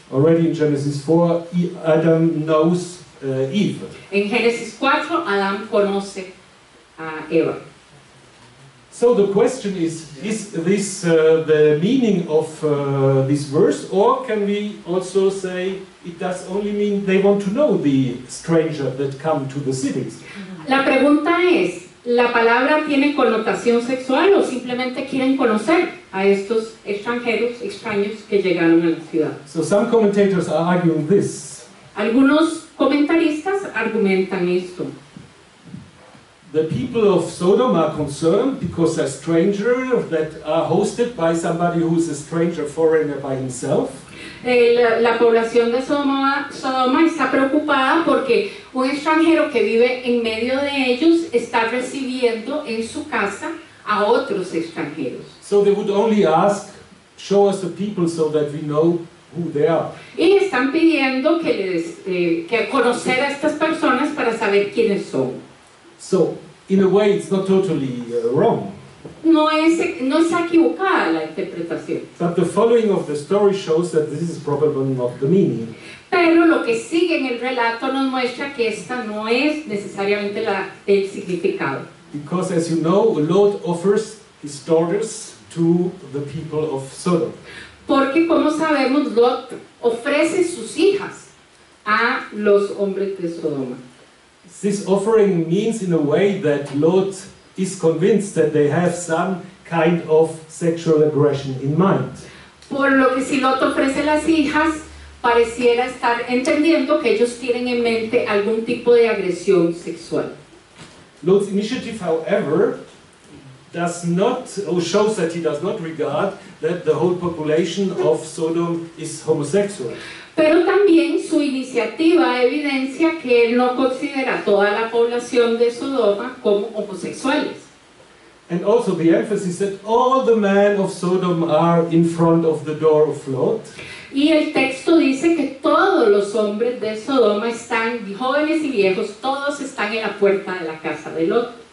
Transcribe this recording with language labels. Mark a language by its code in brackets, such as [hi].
[en] Already in Genesis 4, Adam knows Eve. [es] En Génesis 4, Adán conoce a Eva. [en] So the question is this the meaning of this verse, or can we also say it does only mean they want to know the stranger that come to the cities? [es] La pregunta es, ¿la palabra tiene connotación sexual o simplemente quieren conocer a estos extraños que llegaron a la ciudad? [en] So some commentators are arguing this. [es] Algunos comentaristas argumentan esto. [en] The people of Sodom are concerned because they're strangers that are hosted by somebody who is a stranger foreigner by himself. [es] La población de Sodoma está preocupada porque un extranjero que vive en medio de ellos está recibiendo en su casa a otros extranjeros. [en] So they would only ask, show us the people so that we know who they are. [es] Y están pidiendo que conocer a estas personas para saber quiénes son. [en] So, in a way, it's not totally wrong. [es] No está equivocada la interpretación. [en] But the following of the story shows that this is probably not the meaning. [es] Pero lo que sigue en el relato nos muestra que esta no es necesariamente el significado. [en] Because, as you know, Lot offers his daughters to the people of Sodom. [es] Porque, como sabemos, Lot ofrece sus hijas a los hombres de Sodoma. [en] This offering means, in a way, that Lot is convinced that they have some kind of sexual aggression in mind. [es] Por lo que si Lot ofrece las hijas, pareciera estar entendiendo que ellos tienen en mente algún tipo de agresión sexual. [en] Lot's initiative, however, does not, or shows that he does not regard that the whole population of Sodom is homosexual. [es] Pero también su iniciativa evidencia que él no considera a toda la población de Sodoma como homosexuales. [en] And also the emphasis that all the men of Sodom are in front of the door of Lot. [es] Y el texto dice que todos los hombres de Sodoma están, jóvenes y viejos, todos están en la puerta de la casa de Lot.